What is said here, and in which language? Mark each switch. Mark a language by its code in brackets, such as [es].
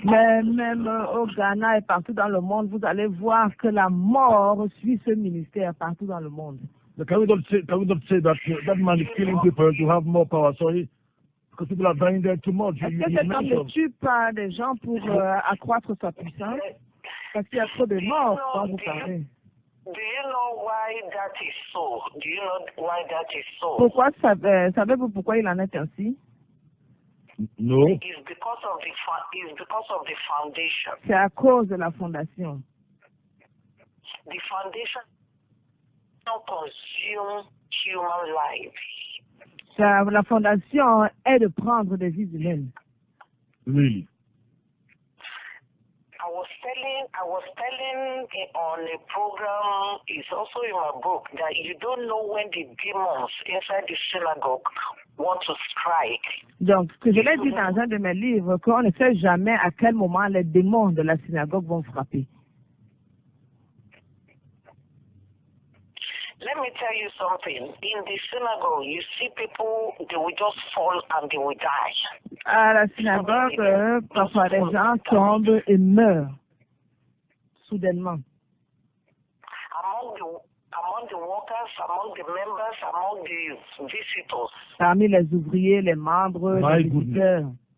[fr] Mais même au Ghana et partout dans le monde, vous allez voir que la mort suit ce ministère partout dans le monde. [en] Can we not say that man is killing people to have more power? Sorry, because people are dying there too much. [fr] Est-ce que cet homme ne tue pas des gens pour accroître sa puissance? Parce qu'il y a trop de morts quand vous parlez. [en] Do you know why that is so? Do you know why that is so? [fr] Pourquoi savez-vous pourquoi il en est ainsi? [en] No. It's because of the foundation. [fr] C'est à cause de la fondation. [en] The foundation consume human life. [fr] La fondation est de prendre des vies humaines. [en] Really? I was telling on a program, it's also in my book, that you don't know when the demons inside the synagogue want to strike. [fr] Donc, ce que je l'ai dit dans un de mes livres, qu'on ne sait jamais à quel moment les démons de la synagogue vont frapper. [en] Let me tell you something. In the synagogue, you see people, they will just fall and they will die. [fr] À la synagogue, parfois les gens tombent et meurent soudainement. [en] Among the workers, among the members, among the visitors. [fr] Parmi les ouvriers, les membres, les visiteurs.